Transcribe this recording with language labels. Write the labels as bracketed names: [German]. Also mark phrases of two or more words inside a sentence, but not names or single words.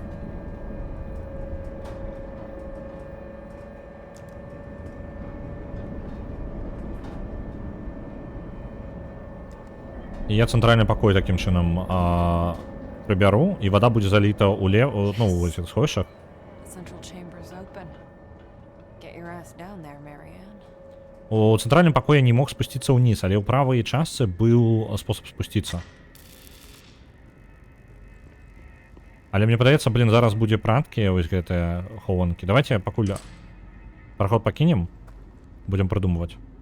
[Belarusian] І я цэнтральны пакой такім чынам прыбяру, і вада будзе заліта ў ну, у гэтых сховішчах. [English] Central chamber's open. Get your ass down there, Marianne. [Belarusian] У цэнтральным пакоі не мог спусціцца ўніз, але ў правай частцы быў спосаб спусціцца. Але мне падаецца, блин, зараз будзе праткі, вось гэтыя хованкі. Давайте пакуль праход пакінем, будзем прыдумваць.